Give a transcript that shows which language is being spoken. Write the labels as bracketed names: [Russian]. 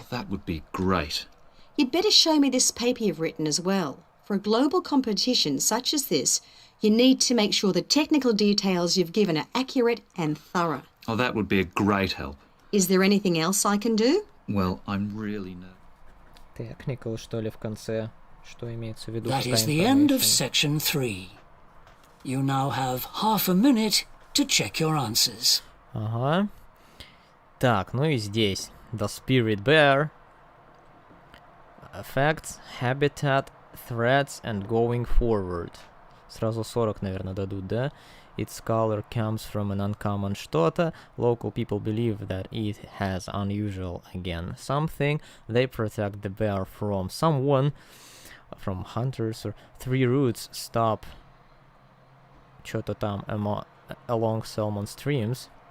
[English] Oh, that would be great. You'd better show me this paper you've written as well. For a global competition such as this, you need to make sure the technical details you've given are accurate and thorough. Oh, that would be a great help. Is there anything else I can do? Well, I'm really nervous. Technical, [Russian] что ли, в конце? Что имеется в виду? [English] That [Russian] какая [English] is the end of information? section 3. You now have half a minute to check your answers. [Russian] Ага. Так, ну и здесь. [English] The spirit bear. Facts, habitat, threats and going forward. [Russian] Сразу 40, наверное, дадут, да? [English] Its color comes from an uncommon [Russian] что-то. [English] Local people believe that it has unusual again something. They protect the bear from someone, from hunters, or 3 routes stop [Russian] что-то там [English] along salmon streams.